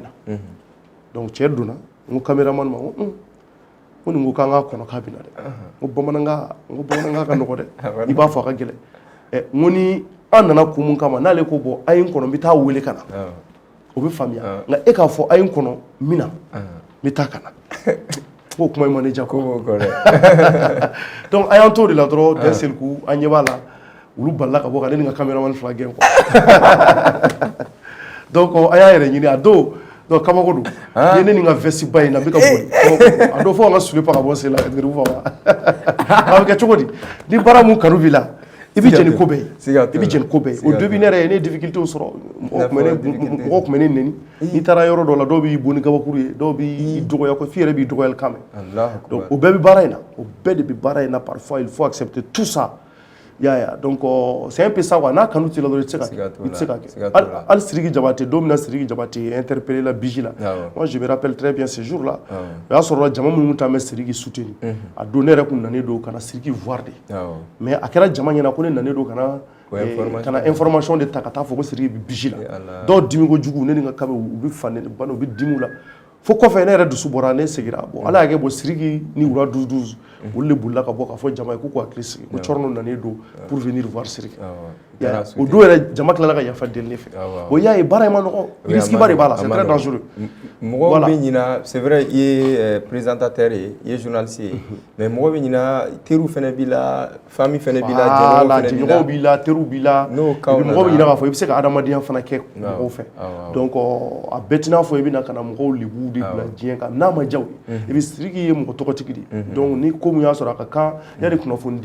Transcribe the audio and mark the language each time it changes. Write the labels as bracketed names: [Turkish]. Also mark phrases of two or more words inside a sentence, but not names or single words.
[Bambara] na donc cɛ donna n ko caméraman ma ko nin ko k'an k'a kɔnɔ k'a bɛ na dɛ n ko bamanankan ka nɔgɔ dɛ i b'a fɔ a ka gɛlɛn n ko ni an nana kun mun kama n'ale ko bon a ye n kɔnɔ n bɛ taa wele ka na o bɛ faamuya nka e k'a fɔ a ye n kɔnɔ n bɛ na n bɛ taa ka na k'o kuma in ma ne diya ko donc a y'an t'o de la dɔrɔn [French] d'un seul coup [Bambara] an ɲɛ b'a la olu balila ka bɔ ka ne ni n ka caméraman 2 gɛn quoi donc a y'a yɛrɛ ɲini a don donc kabako don ni ne ni n ka veste ba in na n bɛ ka boli a don fo an ka sule pa ka bɔ sen la ka garibu fa ma a bɛ kɛ cogo di ni baara mun kanu b'i la i bɛ jɛn ni ko bɛɛ ye i bɛ jɛn ni ko bɛɛ ye [French] au début [Bambara] ne yɛrɛ ye ne difficulté sɔrɔ mɔgɔw tun bɛ ne nɛni n'i taara yɔrɔ dɔ la dɔw b'i bon ni kabakuru ye dɔw b'i dɔgɔya ko f'i yɛrɛ b'i dɔgɔyali kan mɛn donc o bɛɛ bɛ baara in na o bɛɛ de bɛ baara in na [French] parfois il faut accepter tout ça y'a donc c'est un peu ça quoi [Bambara] n'a kanu t'i la dɔrɔn i tɛ se ka kɛ hali Sidiki Jabate don min na Sidiki Jabate interpellé la Biji la [French] moi je me rappelle très bien ce jour là [Bambara] o y'a sɔrɔ jama minnu tun bɛ Sidiki soutenir a don ne yɛrɛ kun nanen don ka na Sidiki voir de mais a kɛra jama ɲɛna ko ne nanen don ka na information de ta ka taa fɔ ko Sidiki bɛ Biji la dɔw dimi kojugu ne ni n ka kabe u bɛ fan ne bana u bɛ dimi la fo kɔfɛ ne yɛrɛ dusu bɔra ne segira bon ala y'a kɛ bon Sidiki ni wura 12 olu de bolila ka bɔ k'a fɔ jama ye k'u hakili sigi ko Cɔrɔnɔ nanen don [French] pour venir voir [Bambara] Sidiki o don yɛrɛ jama tilala ka yafa deli ne fɛ bon y'a ye baara in ma nɔgɔn risque ba de b'a la [French] c'est très dangereux [Bambara] mɔgɔw bɛ ɲina [French] c'est vrai [Bambara] i ye présentateur ye i ye journaliste ye mais mɔgɔw bɛ ɲina teriw fɛnɛ b'i la famille fɛnɛ b'i la jɛɲɔgɔnw b'i la teriw b'i la mɔgɔw bɛ ɲina k'a fɔ i bɛ se ka adamadenya fana kɛ mɔgɔw fɛ donc a bɛɛ t'i n'a fɔ i bɛna ka na mɔgɔw lebu de bila diɲɛ kan n'a ma diya u ye [French] et puis [Bambara] Sidiki ye mɔgɔ tɔgɔtigi de ye donc ni ko mun y'a sɔrɔ a ka kan yani kunnafoni